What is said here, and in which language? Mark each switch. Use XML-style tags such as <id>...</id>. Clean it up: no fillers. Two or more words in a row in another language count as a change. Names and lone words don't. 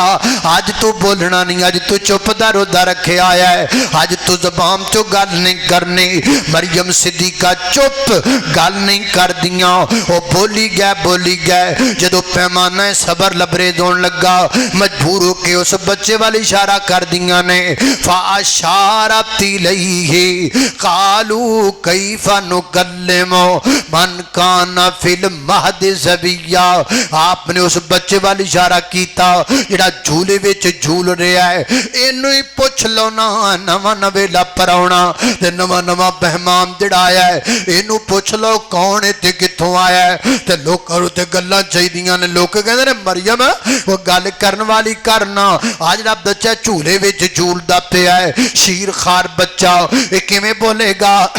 <pa>اج توں بولنا نہیں، اج توں چپ دا روزہ رکھے آیا ہے، اج توں زبان چوں گل نہیں کرنی. مریم صدیقہ چپ گل نہیں کر دیاں او بولی گئے جدوں پیمانہ صبر لبریز ہونے لگا مجبور ہو کے اس بچے وَل اشارہ کر دیاں نے</pa> <ar>فأشارت إليه قالوا كيف نكلم من كان في المهد صبيا</ar> <pa>آپ نے اس بچے وَل اشارہ کیا جیہڑا جھولے وچ جھول رہا ہے ایہنوں ہی پچھ لو نا نواں نویلا پروہنا تے نواں نواں مہمان جیہڑا آیا ہے ایہنوں پچھ لو کون ہے تے کتھوں آیا ہے تے لوکاں نوں تے گلاں چاہیدیاں نے لوک کہندے نے مریم او گل کرن والی کرنا آں جیہڑا بچہ جھولے وچ جھولدا پیا ہے شیر خوار بچہ ایہ کیویں بولے گا</pa>